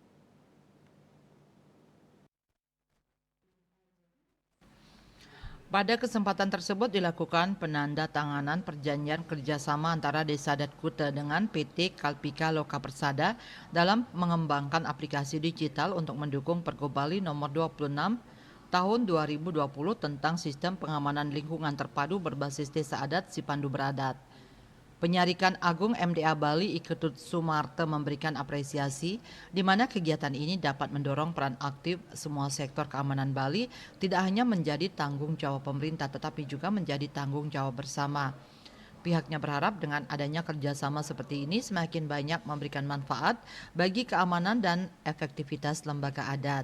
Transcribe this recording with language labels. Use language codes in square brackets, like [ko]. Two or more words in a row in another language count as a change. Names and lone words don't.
[id] Pada kesempatan tersebut dilakukan penandatanganan perjanjian kerjasama antara Desa Adat Kuta dengan PT Kalpika Loka Persada dalam mengembangkan aplikasi digital untuk mendukung Pergub Bali nomor 26 tahun 2020 tentang sistem pengamanan lingkungan terpadu berbasis Desa Adat Sipandu Beradat. Penyarikan Agung MDA Bali Iketut Sumarte memberikan apresiasi di mana kegiatan ini dapat mendorong peran aktif semua sektor keamanan Bali tidak hanya menjadi tanggung jawab pemerintah tetapi juga menjadi tanggung jawab bersama. Pihaknya berharap dengan adanya kerjasama seperti ini semakin banyak memberikan manfaat bagi keamanan dan efektivitas lembaga adat.